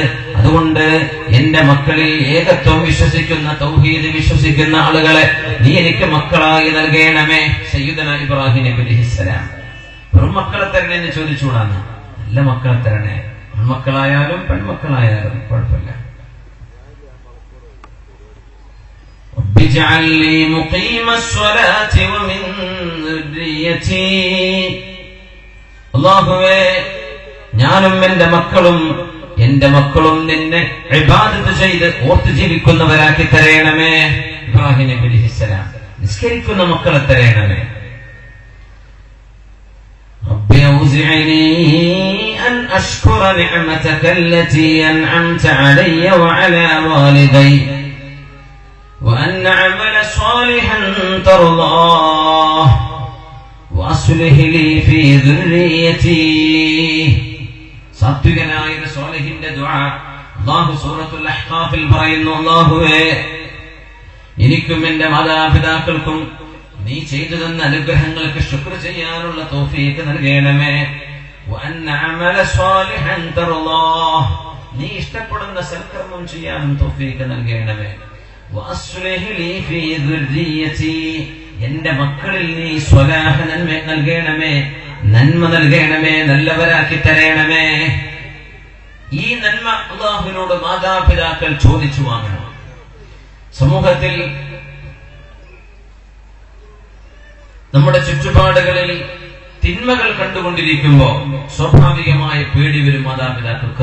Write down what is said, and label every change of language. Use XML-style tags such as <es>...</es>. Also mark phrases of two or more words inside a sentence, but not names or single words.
<ml>അതുകൊണ്ട് എന്റെ മക്കളിൽ ഏകത്വം വിശ്വസിക്കുന്ന, തൗഹീദ് വിശ്വസിക്കുന്ന ആളുകളെ നീ എനിക്ക് മക്കളായി നൽകണമേ. സയ്യിദന ഇബ്രാഹിം നബി അലൈഹിസ്സലാം വെറും മക്കളെ തരണേ എന്ന് ചോദിച്ചുകൂടാന്ന്. നല്ല മക്കളെ തരണേ, മക്കളായാലും പെൺമക്കളായാലും കുഴപ്പമില്ല.</ml> <ar>ربِّاجْعَلْ لِي مُقِيمَ الصَّلَاةِ وَمِنْ ذُرِّيَّتِي.</ar> <ml>അല്ലാഹുവേ, ഞാനും എന്റെ മക്കളും നിന്നെ ഇബാദത്ത് ചെയ്ത് ഓർത്ത് ജീവിക്കുന്നവരാക്കി തരയണമേ. ഇബ്രാഹിം നബി അലൈഹിസ്സലാം നിസ്കരിക്കുന്ന മക്കളെ തരയണമേ.</ml> <ar>رب أوزعني أن أشكر نعمتك التي أنعمت علي وعلى والدي وأن أعمل صالحا ترضاه وأصلح لي في ذريتي.</ar> <ml>സാത്വികനായ സ്വാലിഹിന്റെ ദുആ അല്ലാഹു സൂറത്തുൽ അഹ്ഖാഫിൽ പറയുന്നു, അല്ലാഹുവേ, എനിക്കും എന്റെ മാതാപിതാക്കൾക്കും നീ ചെയ്തു തന്ന അനുഗ്രഹങ്ങൾക്ക് ശുക്ർ ചെയ്യാനുള്ള തൗഫീഖ് നൽകണമേ.</ml> <ar>وأن أعمل صالحا ترضاه,</ar> <ml>നീ ഇഷ്ടപ്പെടുന്ന സൽക്കർമ്മം ചെയ്യാനും തൗഫീഖ് നൽകണമേ.</ml> <ar>وأصلح لي في ذريتي,</ar> <ml>എന്റെ മക്കളിൽ നീ സ്വലാഹ നന്മ നൽകണമേ, നന്മ നൽകണമേ, നല്ലവരാക്കി തരണമേ. ഈ നന്മ അല്ലാഹുവിനോട് മാതാപിതാക്കൾ ചോദിച്ചു വാങ്ങണം. സമൂഹത്തിൽ നമ്മുടെ ചുറ്റുപാടുകളിൽ തിന്മകൾ കണ്ടുകൊണ്ടിരിക്കുമ്പോ സ്വാഭാവികമായ പേടി വരും മാതാപിതാക്കൾക്ക്.</ml>